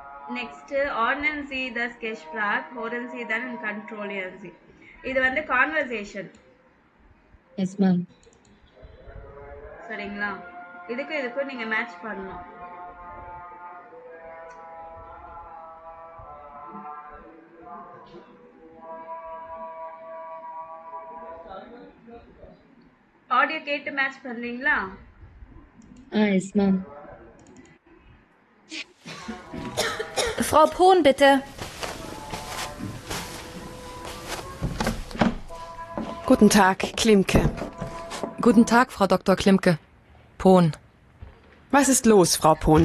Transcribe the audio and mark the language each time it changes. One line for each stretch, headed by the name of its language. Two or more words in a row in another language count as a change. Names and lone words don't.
German: நெக்ஸ்ட் ordnen Sie das Gespräch, hören Sie dann und controllieren Sie.
Tamil: இது வந்து கான்வர்சேஷன்.
English: yes ma'am.
Tamil: சரிங்களா? இதுக்கும் நீங்க மேட்ச் பண்ணணும். ஆடியோ கேட்டு மேட்ச் பண்றீங்களா?
English: yes ma'am.
German: Frau Pohn, bitte. Guten Tag, Klimke. Guten Tag, Frau Dr. Klimke. Pohn. Was ist los, Frau Pohn?